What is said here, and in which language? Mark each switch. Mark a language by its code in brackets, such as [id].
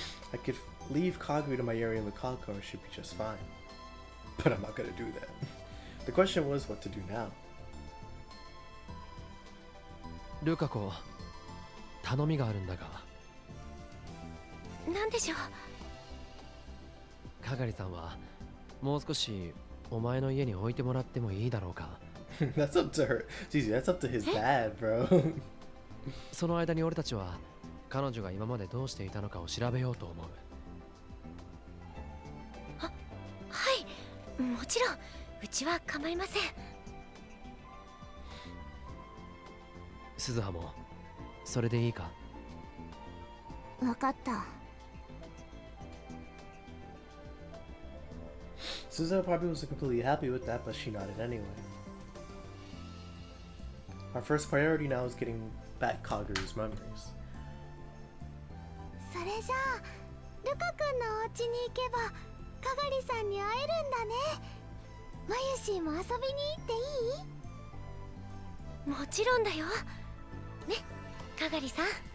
[en] I could leave Kagari to my area in the Kako and she'd be just fine. But I'm not gonna do that. The question was what to do now. [ja] ルカ子、頼みがあるんだが。なんでしょう。かがりさんはもう少しお前の家に置いてもらってもいいだろうか。 [en] That's up to her. Jeez, that's up to his dad, bro. [ja] その間に俺たちは彼女が今までどうしていたのかを調べようと思う。はい、もちろんうちは構いません。鈴葉もそれでいいか。わかった。 [en] Suzuha probably wasn't completely happy with that, but she nodded anyway. Our first priority now is getting back Kagari's memories. [ja] それじゃあルカくんのお家に行けばかがりさんに会えるんだね。まゆしも遊びに行っていい？もちろんだよ。ね、かがりさん。はい。